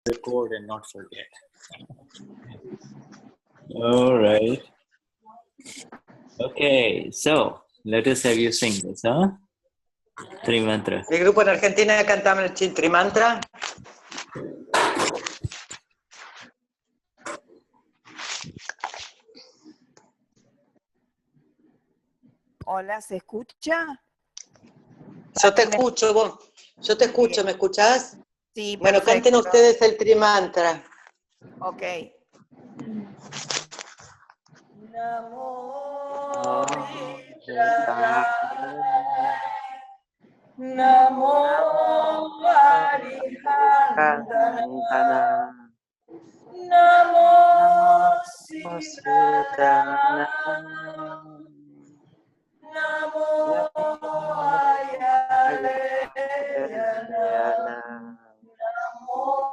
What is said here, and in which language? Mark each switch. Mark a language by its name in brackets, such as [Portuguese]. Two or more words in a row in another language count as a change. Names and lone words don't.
[English] record and not forget. All right. Okay, so let us have you sing this, huh? Trimantra. [Spanish] Mi grupo en Argentina cantamos el Trimantra. Hola, ¿se escucha? Yo te escucho, vos. Yo te escucho, ¿me escuchás? Sí, bueno, perfecto. canten ustedes el Trimantra. Ok. [Prakrit languages] Namo Arihantana Namo Sudana Namo Ayaleyana Namo